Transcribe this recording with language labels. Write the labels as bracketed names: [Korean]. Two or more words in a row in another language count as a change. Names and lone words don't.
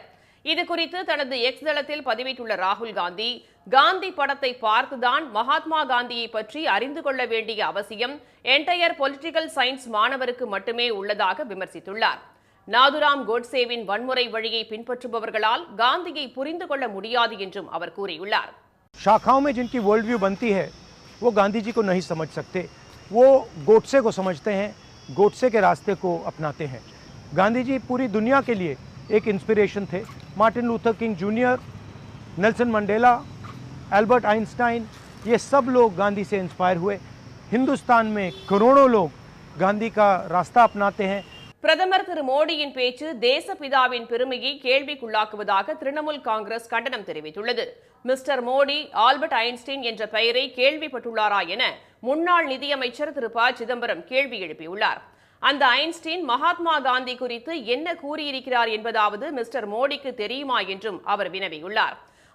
[Tamil] இதுகுறித்து தனது எக்ஸ் தளத்தில் பதிவிட்டுள்ள ராகுல் காந்தி, காந்தி படத்தை பார்த்துதான் மகாத்மா காந்தியை பற்றி அறிந்து கொள்ள வேண்டிய அவசியம் [English] entire political science [Tamil] மாணவருக்கு மட்டுமே உள்ளதாக விமர்சித்துள்ளார். நாதுராம் கோட்சேவின் வன்முறை வழியை பின்பற்றுபவர்களால் காந்தியை புரிந்து கொள்ள முடியாது என்றும் அவர் கூறியுள்ளார். [Hindi] शाखाओं में जिनकी [English] world view [Hindi] बनती है वो गांधी जी को नहीं समझ सकते, वो गोडसे को समझते हैं, गोडसे के रास्ते को अपनाते हैं. गांधी जी पूरी दुनिया के लिए एक इंस्पिरेशन थे. मार्टिन लूथर किंग जूनियर, नेल्सन मंडेला, एल्बर्ट आइंस्टाइन, ये सब लोग गांधी से इंस्पायर हुए. हिंदुस्तान में करोड़ों लोग गांधी का रास्ता अपनाते हैं. [Tamil] பிரதமர் திரு மோடியின் பேச்சு தேசப்பிதாவின் பெருமையை கேள்விக்குள்ளாக்குவதாக திரிணாமுல் காங்கிரஸ் கண்டனம் தெரிவித்துள்ளது. மிஸ்டர் மோடி ஆல்பர்ட் ஐன்ஸ்டீன் என்ற பெயரை கேள்விப்பட்டுள்ளாரா என முன்னாள் நிதியமைச்சர் திரு ப சிதம்பரம் கேள்வி எழுப்பியுள்ளார். அந்த ஐன்ஸ்டீன் மகாத்மா காந்தி குறித்து என்ன கூறியிருக்கிறார் என்பதாவது மிஸ்டர் மோடிக்கு தெரியுமா என்றும் அவர் வினவியுள்ளார்.